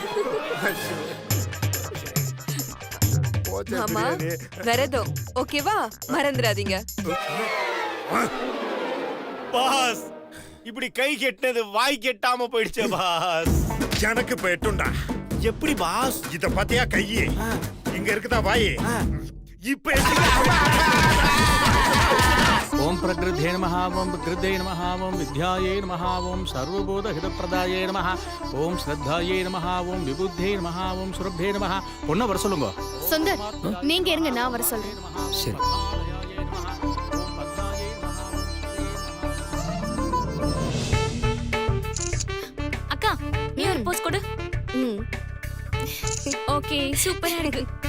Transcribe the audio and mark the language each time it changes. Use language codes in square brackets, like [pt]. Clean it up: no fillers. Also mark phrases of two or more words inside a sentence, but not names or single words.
[ta] ஆமா, விரதம் ஓகேவா? மறந்துடாதீங்க. பாஸ், இப்படி கை கெட்டது வாய் கெட்டாம போயிடுச்சே பாஸ். எனக்கு இப்ப எட்டுண்டா. எப்படி பாஸ்? இத பாத்தியா கையே இங்க இருக்குதா வாய்? இப்ப [sa] ओम प्रकृते नमः ओम विकृते नमः ओम विद्याये नमः ओम सर्वबोध हितप्रदाये नमः ओम श्रद्धाये नमः ओम विबुद्धे नमः ओम सुरभ्ये नमः. [ta] பொண்ண வர சொல்லுங்க. சுந்தர், நீங்க இருங்க, நான் வர சொல்றேன். சரி. அக்கா, நீ ஒரு போஸ் கொடு. ஓகே, சூப்பரா இருக்கு.